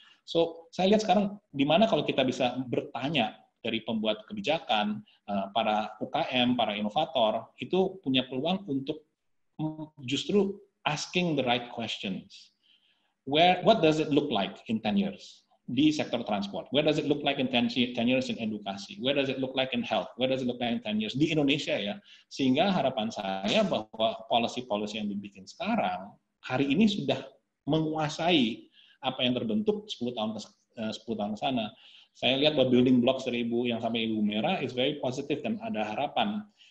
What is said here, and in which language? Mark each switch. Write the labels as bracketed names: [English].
[Indonesian] So, saya lihat sekarang di mana kalau kita bisa bertanya dari pembuat kebijakan, para UKM, para inovator, itu punya peluang untuk justru [English] asking the right questions. What does it look like in 10 years? [Indonesian] di sektor transport? [English] Where does it look like in 10 years in edukasi? Where does it look like in health? Where does it look like in 10 years [Indonesian] di Indonesia ya? Sehingga harapan saya bahwa policy-policy yang dibikin sekarang hari ini sudah menguasai apa yang terbentuk 10 tahun ke sana. Saya lihat bahwa building blocks dari Ibu yang sampai Ibu Mira [English] is very positive [Indonesian] dan ada harapan.